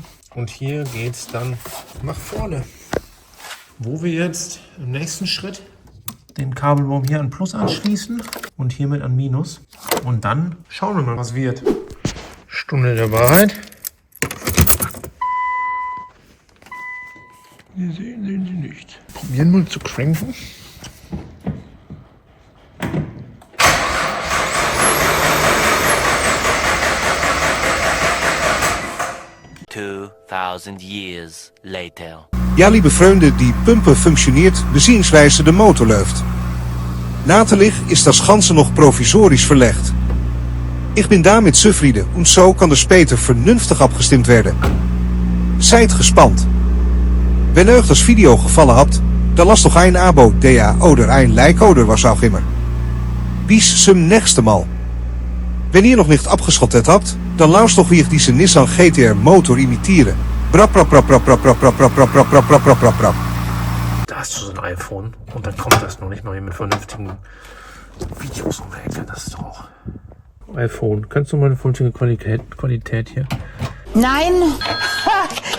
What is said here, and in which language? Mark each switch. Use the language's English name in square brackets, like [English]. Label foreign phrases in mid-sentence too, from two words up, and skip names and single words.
[German] Und hier geht es dann nach vorne. Wo wir jetzt im nächsten Schritt den Kabelbaum hier an Plus anschließen und hiermit an Minus. Und dann schauen wir mal, was wird. Stunde der Wahrheit. Wir sehen sie nicht. Probieren wir zu cranken. [English] Years later. [German] Ja, liebe Freunde, die Pumpe funktioniert beziehungsweise de Motor läuft. Natürlich ist das Ganze noch provisorisch verlegt. Ich bin damit zufrieden und so kann das später vernünftig abgestimmt werden. Seid gespannt. Wenn euch das Video gefallen hat, dann lasst doch ein Abo da oder ein Like oder was auch immer. Bis zum nächsten Mal. Wenn ihr noch nicht abgeschottet habt, dann lauscht doch wie ich diese Nissan GT-R Motor imitiere. Brap, brap, brap, brap, brap, brap, brap, brap, brap, brap, brap, brap, brap, brap, brap. Da hast du so ein iPhone und dann kommt das noch nicht mal hier mit vernünftigen Videos um die Ecke. Das ist doch auch... iPhone, kannst du mal eine vernünftige Qualität hier? Nein,